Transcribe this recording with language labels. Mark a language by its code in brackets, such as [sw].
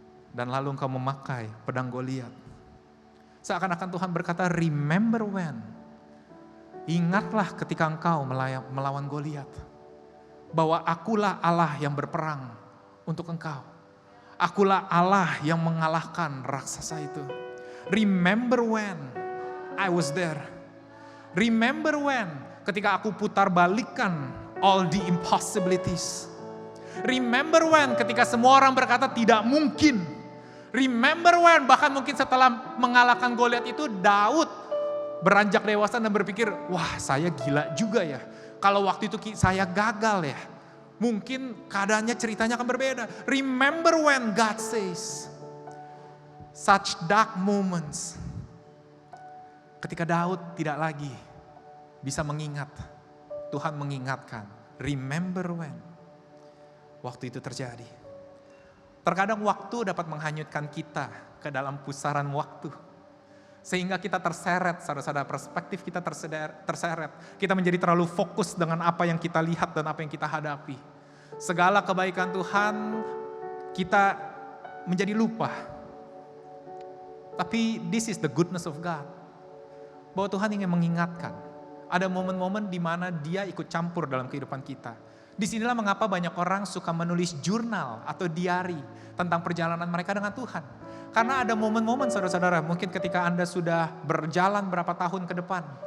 [id] Dan lalu engkau memakai pedang Goliat. Seakan-akan Tuhan berkata, [en] remember when. [id] Ingatlah ketika engkau melawan Goliat. Bahwa akulah Allah yang berperang untuk engkau. Akulah Allah yang mengalahkan raksasa itu. [en] Remember when I was there. Remember when [id] ketika aku putar balikan [en] all the impossibilities. Remember when [id] ketika semua orang berkata tidak mungkin. [en] Remember when [id] bahkan mungkin setelah mengalahkan Goliat itu Daud beranjak dewasa dan berpikir, wah saya gila juga ya. Kalau waktu itu saya gagal ya. Mungkin keadaannya ceritanya akan berbeda. [en] Remember when God says, such dark moments. [id] Ketika Daud tidak lagi bisa mengingat, Tuhan mengingatkan, [en] remember when. [id] Waktu itu terjadi. Terkadang waktu dapat menghanyutkan kita ke dalam pusaran waktu. Sehingga kita terseret, saudara-saudara, perspektif kita terseret. Kita menjadi terlalu fokus dengan apa yang kita lihat dan apa yang kita hadapi. Segala kebaikan Tuhan kita menjadi lupa. [en] Tapi this is the goodness of God. [id] Bahwa Tuhan ingin mengingatkan. Ada momen-momen di mana Dia ikut campur dalam kehidupan kita. Disinilah mengapa banyak orang suka menulis jurnal atau diary tentang perjalanan mereka dengan Tuhan. Karena ada momen-momen saudara-saudara, mungkin ketika Anda sudah berjalan berapa tahun ke depan.